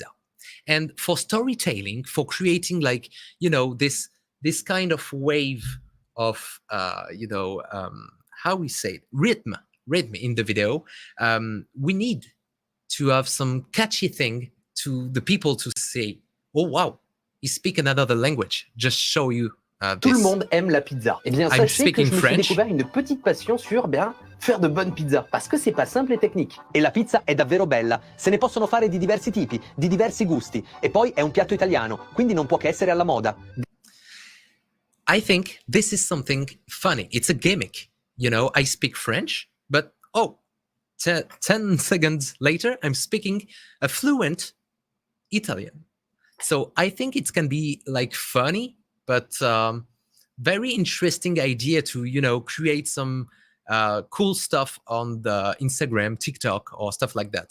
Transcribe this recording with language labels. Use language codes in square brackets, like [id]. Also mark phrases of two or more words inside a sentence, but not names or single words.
[en] And for storytelling, for creating like, this kind of wave of, how we say it, rhythm in the video, we need to have some catchy thing to the people to say, oh, wow, he speaks another language. Just show you [fr] Tout le monde aime la pizza. Eh bien, [en] I'm [fr] sachez que je me suis [en] French. [fr] découvert une petite passion sur faire de bonnes pizzas, parce que c'est pas simple et technique. [it] E la pizza è davvero bella. Se ne possono fare di diversi tipi, di diversi gusti. E poi è un piatto italiano, quindi non può che essere alla moda. [en] I think this is something funny. It's a gimmick. I speak French, but 10 seconds later, I'm speaking a fluent Italian. So I think it can be like funny, but very interesting idea to, create some cool stuff on the Instagram, TikTok, or stuff like that.